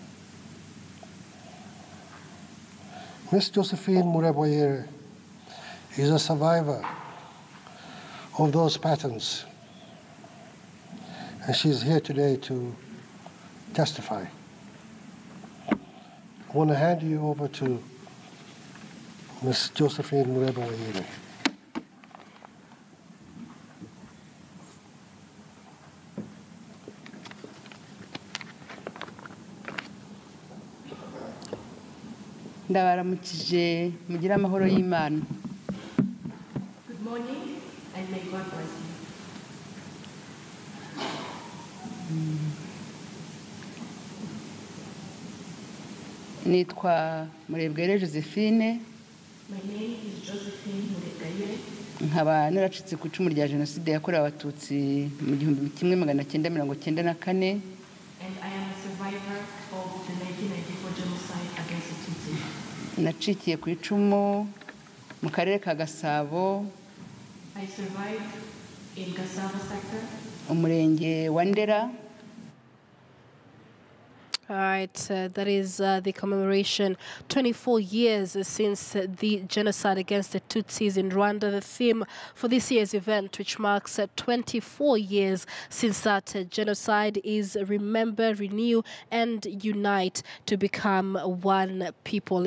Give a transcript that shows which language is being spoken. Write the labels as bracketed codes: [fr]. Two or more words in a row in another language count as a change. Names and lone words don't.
[en] Miss Josephine Mureboyere is a survivor of those patterns, and she's here today to testify. I want to hand you over to Miss Josephine Mureboyere. [rw] Ndabaramukije mugira amahoro y'Imana. [en] Good morning and may God bless you. [rw] Nitwa Murebwere Josephine. [en] My name is Josephine Murebwere. [rw] Nkaba naracitse ku icumu rya Jenoside yakorewe Abatutsi mu 1994. [en] And I am a survivor of the 1994 genocide against the Tutsi. [rw] Nacikiye ku icumu mu karere ka Gasabo. [en] I survived in Gasabo sector. [rw] Umurenge wa Ndera. [en] All right, that is the commemoration, 24 years since the genocide against the Tutsis in Rwanda. The theme for this year's event, which marks 24 years since that genocide, is Remember, Renew, and Unite to become one people.